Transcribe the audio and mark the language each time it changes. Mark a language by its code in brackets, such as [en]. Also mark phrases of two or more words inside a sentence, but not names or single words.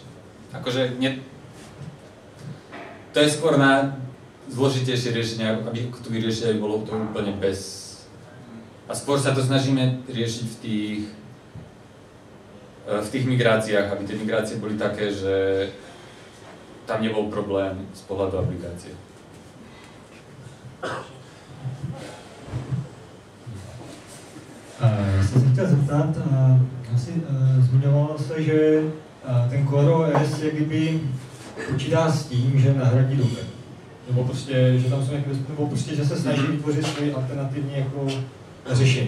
[sk] Akože to je skôr na zložitejšie riešenie, aby to vyriešiť, aby bolo to úplne bez... A skôr sa to snažíme riešiť v tých migráciách, aby tie migrácie boli také, že tam nebol problém z pohľadu aplikácie. [cs] Já jsem se chtěl zeptat, asi zmiňovalo se, že ten CoreOS jak kdyby počítá s tím, že nahradí Docker. Nebo prostě, že tam jsou nějaké, nebo prostě, že se snaží vytvořit svoji alternativní jako řešení.